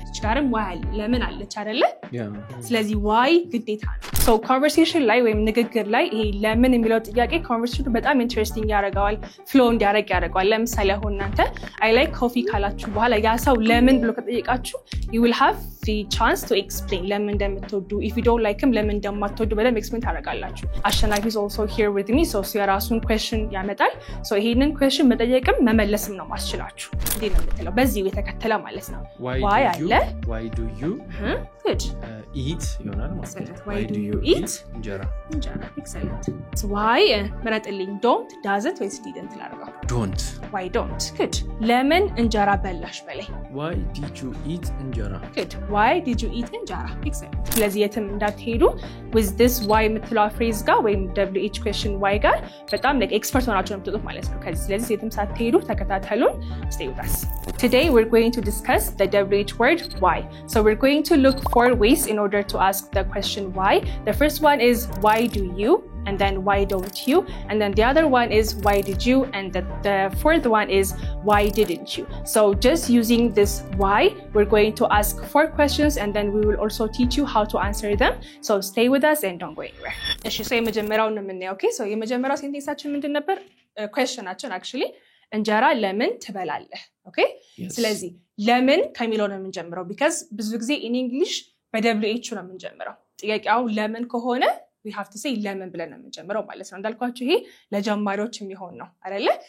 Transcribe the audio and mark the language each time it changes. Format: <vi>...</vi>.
<am>ቻርም ዋይ ለምን አለች አይደለ? ስለዚህ ዋይ ግዴታ ነው። ሶ ኮንቨርሴሽን ላይ ወይም ንግግር ላይ ይሄ ለምን የሚለው ጥያቄ ኮንቨርሴሽኑ በጣም ኢንተረስቲንግ ያደርገዋል፣ ፍሎ እንዲያደርግ ያደርገዋል። ለምሳሌ አሁን እናንተ</am> <en>I like coffee</en> <am>ካላችሁ በኋላ ያ ሰው ለምን ብሎ ከጠየቃችሁ</am> <en>you will have the chance to explain</en> <am>ለምን እንደምትወዱ</am> <en>if you don't like him</en> <am>ለምን እንደማትወዱ በደንብ ኤክስፕሌን ታደርጋላችሁ። አሸናፊ</am> <en>is also here with me so</en> <am>የራሱን question ያመጣል። ሶ ይሄንን question መጠየቅም መመለስም ነው ማስችላችሁ። እንዴ ነው የምትለው? በዚህ የተከተለ ማለት ነው። why አለ</am> <en>why do you good</en> <am>eat ይሆናል ማለት ነው።</am> <en>why do you eat እንጀራ excellent so why መረጥልኝ don't does it</en> <am>ወይስ didn't ላድርገው?</am> <en>don't why don't good</en> <am>ለምን እንጀራ በላሽ በላይ</am> <en>why did you eat እንጀራ good why did you eat</en> <am>እንጀራ excellent ስለዚህ የትም እንዳትሄዱ</am> <en>with this why</en> <am>የምትለው phrase ጋር ወይም wh question why ጋር በጣም like expert ሆናችሁ ነው የምትጠጡት ማለት ነው። ስለዚህ የትም ሳትሄዱ ተከታተሉን።</am> <en>stay with us. Today we're going to discuss the WH word why. So we're going to look for ways in order to ask the question why. The first one is why do you, and then why don't you, and then the other one is why did you, and the fourth one is why didn't you. So just using this why, we're going to ask 4 questions and then we will also teach you how to answer them. So stay with us and don't go anywhere.</en> <am>እሺ so የመጀመሪያው ነው የምናየው። ኦኬ so የመጀመሪያው ሴንቴንሳችን ምንድን ነበር? questionአችን actually እንጀራ ለምን ትበላለህ? ኦኬ ስለዚህ ለምን ከሚለው ነው የምንጀምረው because ብዙ ጊዜ</am> <en>in English</en> <am>በwh ነው የምንጀምረው። ጥያቄው ለምን ከሆነ</am> <en>we have to say</en> <am>ለምን ብለን ነው የምንጀምረው ማለት ነው። እንዳልኳችሁ ይሄ ለጀማሪዎች የሚሆን ነው አይደለ?</am>